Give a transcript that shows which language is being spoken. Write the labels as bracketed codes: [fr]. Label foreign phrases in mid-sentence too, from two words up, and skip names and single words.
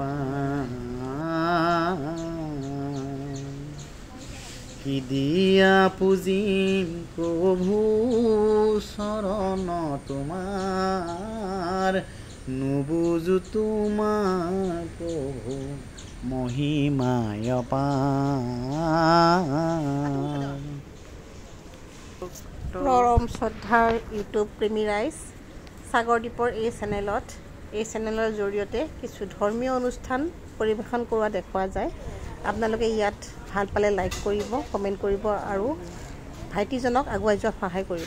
[as] কি দিয়া পূজিম প্ৰভু শৰণ তোমাৰ নুবুজো তোমাৰ প্ৰভু মহিমায় নৰম শ্ৰদ্ধাৰ ইউটিউব প্ৰেমী ৰাইজ সাগৰদ্বীপৰ এই চেনেলৰ জৰিয়তে কিছু ধৰ্মীয় অনুষ্ঠান পৰিৱেশন কৰা দেখুৱা যায়। আপোনালোকে ইয়াত ভাল পালে লাইক কৰিব, কমেণ্ট কৰিব আৰু ভাইটিজনক আগুৱাই যোৱাত সহায় কৰিব।